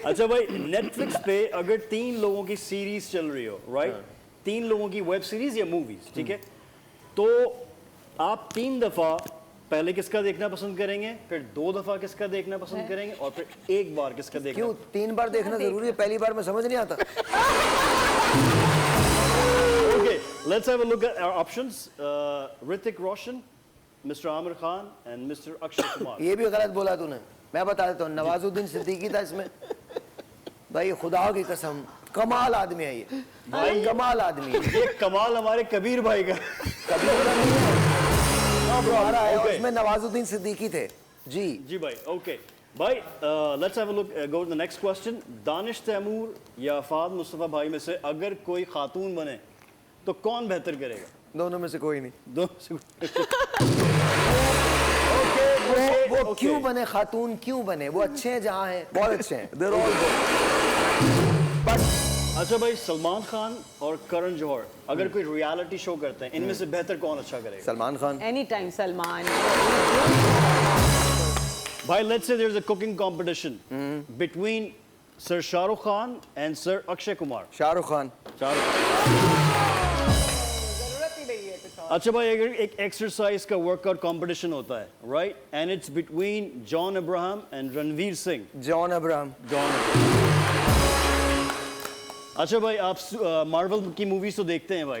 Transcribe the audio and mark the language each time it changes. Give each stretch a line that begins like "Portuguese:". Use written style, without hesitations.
Hindi: अच्छा भाई, नेटफ्लिक्स पे अगर 3 लोगों की सीरीज चल रही हो, राइट? 3 लोगों की वेब सीरीज या मूवीज, ठीक है? तो आप 3 दफा पहले किसका देखना पसंद करेंगे, फिर 2 दफा किसका देखना पसंद करेंगे और फिर 1 बार किसका देखना? क्यों 3 बार देखना जरूरी है पहली बार में समझ नहीं आता
English: Okay, let's have a look at our options. Hrithik Roshan, Mr. Amir Khan, and Mr. Akshay Kumar.
Hindi: ये भी गलत बोला तूने मैं बता देता हूँ नवाजुद्दीन सिद्दीकी था इसमें भाई खुदा की कसम कमाल आदमी है ये भाई कमाल आदमी है ये कमाल हमारे कबीर भाई का. कभी होता नहीं है हमारा है और
English: Okay.
Hindi: इसमें नवाजुद्दीन सिद्दीकी थे जी जी भाई, okay.
English: भाई, let's have a look. Go to the next question.
Hindi: Danish Taimur या फहद मुस्तफ़ा भाई में से अगर कोई खातून बने तो कौन बेहतर करेगा? दोनों में से कोई नहीं दोनों से. वो
English: okay.
Hindi: क्यों बने खातून क्यों बने वो अच्छे हैं जहाँ हैं बहुत अच्छे हैं
English: They're all good. But
Hindi: अच्छा भाई, सलमान खान और करण जौहर अगर कोई रियलिटी शो करते हैं, इनमें से बेहतर कौन अच्छा करेगा? सलमान खान एनी टाइम सलमान
English: भाई, let's say there's a cooking competition between Sir Shah Rukh Khan and Sir Akshay Kumar.
Hindi: Shahrukh Khan अच्छा भाई, अगर एक एक्सरसाइज का वर्कआउट कंपटीशन होता है, right,
English: and it's between
Hindi: John Abraham and Ranveer Singh. John Abraham अच्छा भाई, आप मार्वल की मूवीज तो देखते हैं भाई,